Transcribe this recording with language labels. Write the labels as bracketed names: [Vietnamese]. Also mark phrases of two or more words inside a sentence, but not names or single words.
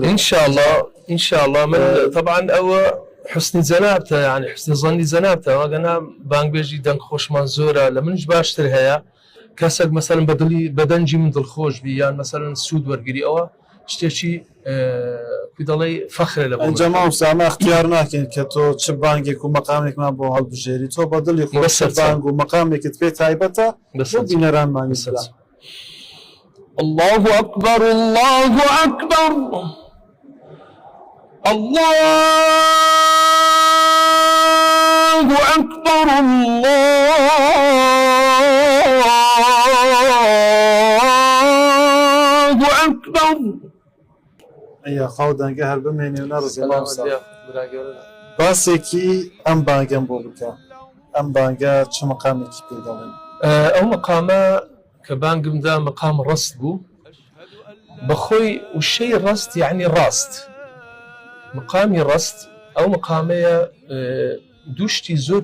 [Central Kurdish] ئینشاءالله من طبعا ئەوە حسنی جەنابتە یعنی حسنی زەنی جەنابتە ئەگەنا بانگبێژی دەنگ خۆشمان زۆرە لە منش باشتر هەیە کەسێک مەسەرن بەدەنجی من دڵخۆش بی یان مەسەرن سوود وەرگری ئەوە شتێکی دەڵێ فەخرە لە ئەنجەما ئەمە اختیار ناکەین کە تۆ چ بانگێک و مەقامێکمان بۆ هەڵبژێری تۆ بە دڵی خۆش بانگ و مەقامێکت پێ تایبەتە بۆ بینەرانمان بسەلا [Arabic] الله أكبر الله أكبر الله أكبر الله أكبر [Central Kurdish] ئەیا خاو دەنگە هەر بمێنێ و نەڕزێ باسێکی ئەم بانگەم بۆ بکە ئەم بانگە چ مەقامێکی پێ دەڵێن ئەو مەقامە کە بانگمدا مەقام ڕست بوو بەخۆی وشەی ڕست یعنی ڕاست مقامی ڕست ئەو مقامەیە دووشتی زۆر